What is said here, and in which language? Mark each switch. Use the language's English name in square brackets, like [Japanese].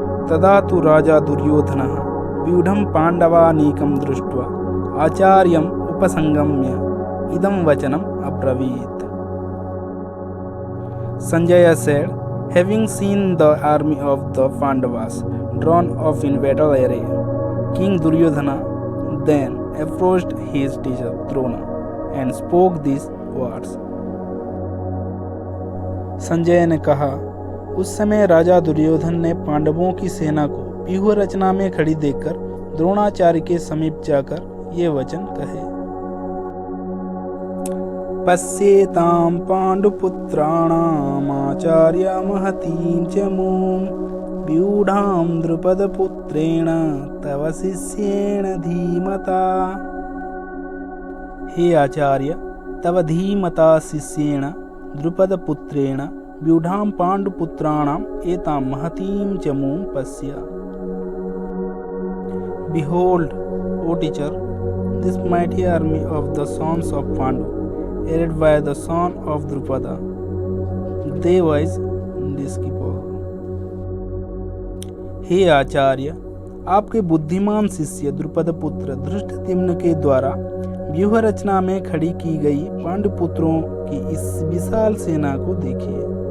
[Sanskrit] तदा तु राजा दुर्योधनः व्यूढं पाण्डवानीकं दृष्ट्वा आचार्यम् उपसंगम्य इदं वचनम् अब्रवीत्। [English] Sanjaya said, having seen the army of the Pandavas drawn off in battle array, King Duryodhana then approached his teacher Drona and spoke these words. [Hindi] Sanjay ने कहा, उस समय राजा दुर्योधन ने पांडवों की सेना को व्यूह रचना में खड़ी देखकर द्रोणाचार्य के समीप जाकर ये वचन कहे। [Sanskrit] पश्येतां पाण्डुपुत्राणामाचार्य महतीं च मूं व्यूढां द्रुपदपुत्रेण तव शिष्येण धीमता। हे आचार्य, तव धीमता शिष्येण द्रुपदपुत्रेण व्यूढां पाण्डुपुत्राणाम् एतां महतीं च मूं पश्य। [English] Behold, O teacher, this mighty army of the sons of Pandu, aided by the son of Drupada, they wise disciple। [Hindi] हे आचार्य, आपके बुद्धिमान शिष्य द्रुपद पुत्र धृष्टद्युम्न के द्वारा व्यूह रचना में खड़ी की गई पांडुपुत्रों की इस विशाल सेना को देखिए।